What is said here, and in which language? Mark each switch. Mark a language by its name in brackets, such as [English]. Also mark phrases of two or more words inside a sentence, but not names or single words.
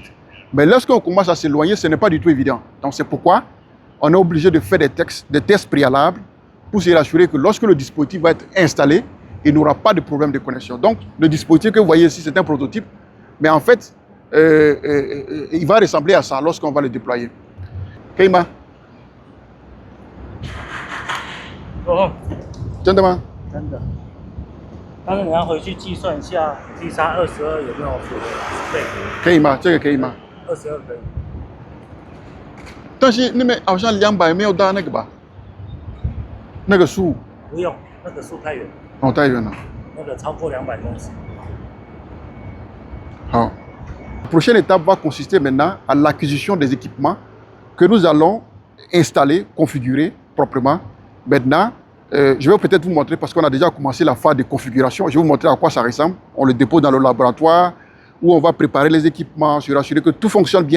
[French] Mais lorsqu'on commence à s'éloigner, ce n'est pas du tout évident. Donc, c'est pourquoi on est obligé de faire des tests préalables pour se rassurer que lorsque le dispositif va être installé, il n'y aura pas de problème de connexion. Donc, le dispositif que vous voyez ici, c'est un prototype. Mais en fait, il va ressembler à ça lorsqu'on va le déployer. Keima. [Chinese] 哦，真的吗？真的。但是你要回去计算一下 T 差22有没有符合对？可以吗？这个可以吗？ 22可以。但是那边好像200没有到那个吧？那个数不用，那个数太远，哦，太远了。那个超过200公尺。 [French] 好。La prochaine étape va consister maintenant à l'acquisition des équipements que nous allons installer, configurer proprement. Maintenant, je vais peut-être vous montrer, parce qu'on a déjà commencé la phase de configuration, je vais vous montrer à quoi ça ressemble. On le dépose dans le laboratoire, où on va préparer les équipements, se rassurer que tout fonctionne bien.